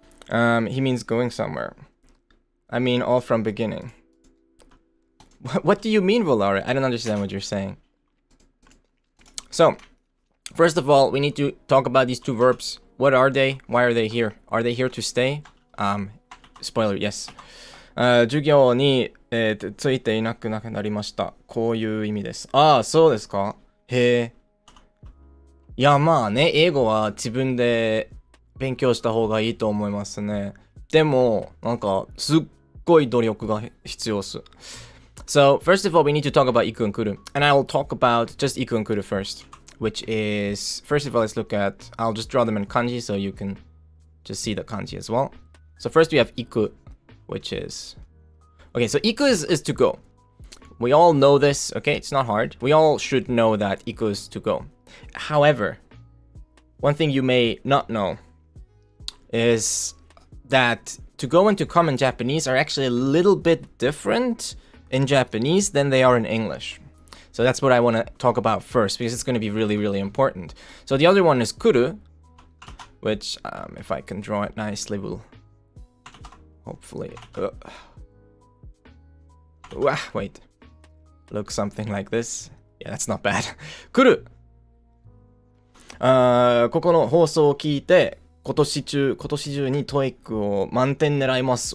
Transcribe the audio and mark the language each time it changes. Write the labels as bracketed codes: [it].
[en] He means going somewhere. I mean, all from beginning. What do you mean, Volare? I don't understand what you're saying. So, first of all, we need to talk about these two verbs. What are they? Why are they here? Are they here to stay? Spoiler, yes. [ja] 授業に、ついていなくなりました。こういう意味です。ああ、そうですか。へえ。いや、まあね、英語は自分で勉強した方がいいと思いますね。でも、なんか、すっごい努力が必要っす。 [en] So, first of all, we need to talk about Iku and Kuru. And I will talk about just Iku and Kuru first. Which is, first of all, let's look at, I'll just draw them in kanji so you can just see the kanji as well. So first we have Iku, which is... Okay, so Iku is to go. We all know this, okay? It's not hard. We all should know that Iku is to go. However, one thing you may not know is that to go and to come in Japanese are actually a little bit different in Japanese than they are in English. So that's what I want to talk about first, because it's going to be really, really important. So the other one is Kuru, which, if I can draw it nicely, will hopefully... wait. Look something like this. Yeah, that's not bad. Kuru! [ja] ここの放送を聞いて、今年中に TOEIC を満点狙います。